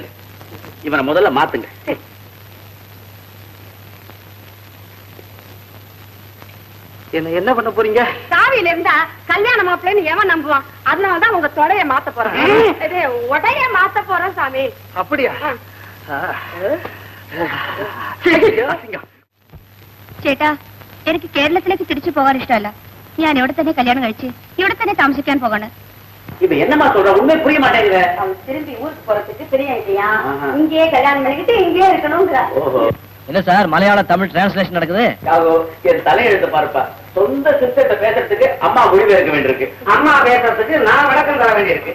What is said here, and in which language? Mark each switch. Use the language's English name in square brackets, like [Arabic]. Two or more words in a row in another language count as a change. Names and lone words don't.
[Tamil] இவனை முதல்ல மாத்துங்க. என்ன பண்ண போறீங்க? சாவியில இருந்தா கல்யாண மாப்பிள்ளைன்னு எவன் நம்புவான்? அதனாலதான் உங்க தொடைய மாத்த போறேன். உடைய மாத்த போறேன் சாமி. அப்படியா? [Malayalam] ചേട്ടാ, എനിക്ക് കേരളത്തിലേക്ക് തിരിച്ചു പോകാൻ ഇഷ്ടമല്ല. ഞാൻ ഇവിടെ തന്നെ കല്യാണം കഴിച്ച് ഇവിടെ തന്നെ താമസിക്കാൻ പോകാണ്. [Tamil] இப்ப என்னமா சொல்ற? உண்மை புரிய மாட்டேங்குது. திரும்பி ஊருக்கு போறதுக்கு தெரியா? இங்கேயே கல்யாணம் பண்ணிக்கிட்டு இங்கேயே இருக்கணும்ங்கிற. என்ன சார் மலையாள தமிழ் டிரான்ஸ்லேஷன் நடக்குது? என் தலையெழுத்து பாருப்பா. சொந்த சிஸ்டத்தை பேசுறதுக்கு அம்மா மொழிபெயர்க்க வேண்டியிருக்கு. அம்மா பேசுறதுக்கு நான் விளக்கம் தர வேண்டியிருக்கு.